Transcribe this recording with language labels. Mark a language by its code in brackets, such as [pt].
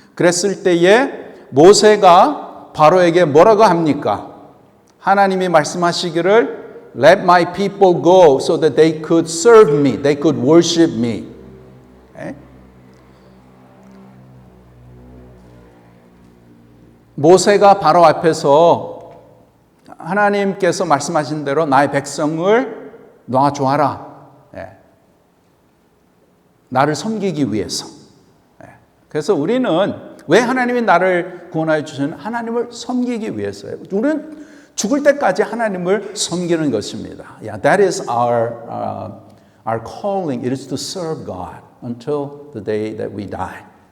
[ko] 그랬을 때에 모세가 바로에게 뭐라고 합니까? 하나님이 말씀하시기를 [en] Let my people go so that they could serve me, they could worship me. [ko] 모세가 바로 앞에서 하나님께서 말씀하신 대로 나의 백성을 놔줘라. 나를 섬기기 위해서. 그래서 우리는 왜 하나님이 나를 구원하여 주시는 하나님을 섬기기 위해서예요. 우리는 죽을 때까지 하나님을 섬기는 것입니다. [en] Yeah, that is our calling. It is to serve God until the day that we die.